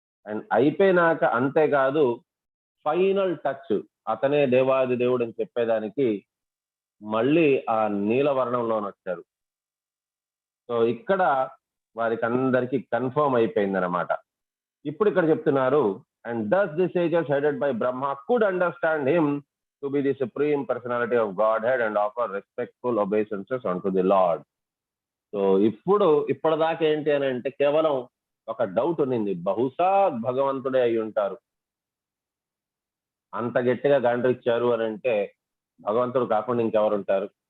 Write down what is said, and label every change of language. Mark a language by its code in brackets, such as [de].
[te] And అయిపోయినాక అంతేకాదు, final touch అతనే దేవాది దేవుడు అని చెప్పేదానికి మళ్ళీ ఆ నీలవర్ణంలో వచ్చారు. సో ఇక్కడ వారికి అందరికీ కన్ఫర్మ్ అయిపోయింది అనమాట. ఇప్పుడు ఇక్కడ చెప్తున్నారు, [en] And thus the sages headed by Brahma could understand him to be the supreme personality of Godhead and offer respectful obeisances unto the Lord. [te] So ఇప్పటిదాకా ఏంటి అని అంటే కేవలం ఒక డౌట్ ఉన్నింది, బహుశా భగవంతుడే అయి ఉంటారు. అంత గట్టిగా గాండ్రిచ్చారు అని అంటే భగవంతుడు కాకుండా ఇంకెవరు ఉంటారు?